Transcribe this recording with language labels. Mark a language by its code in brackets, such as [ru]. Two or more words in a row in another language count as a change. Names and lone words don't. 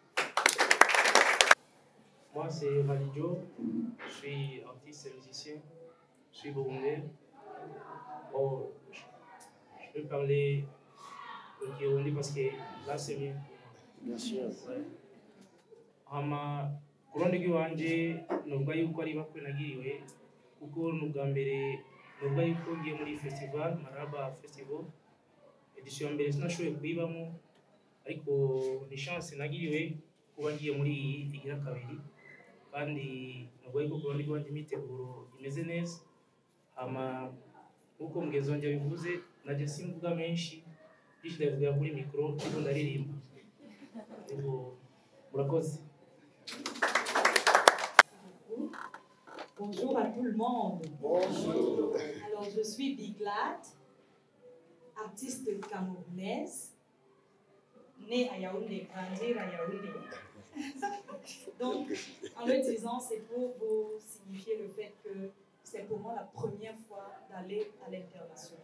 [fr] Moi, c'est Validjo. Je suis artiste et musicien. Je suis burundais. Bon, je peux parler le Kirundi parce que là, c'est mieux. Bien sûr. Ouais. [rn] Ku ruhande rw'iwanje nuvuga yuko ari bakwe nagiriwe kuko ni ubwa mbere nuvuga yuko ngiye muri festival Maraba Festival edition ya mbere sinashoboye kuyibamo ariko ni chance nagiriwe kuba ngiye muri iyi igira kabiri kandi nuvuga yuko ku ruhande rw'iwanje imiteguro imeze neza nk'uko mugenzi wanjye yabivuze najye simvuga menshi byinshi ndabivugira kuri mikoro ariko ndaririmba murakoze. [fr] Bonjour à tout le monde. Bonjour. Alors, je suis Biglat, artiste camerounaise, née à Yaoundé, grandie à Yaoundé. Donc, en le disant, c'est pour vous signifier le fait que c'est pour moi la première fois d'aller à l'international.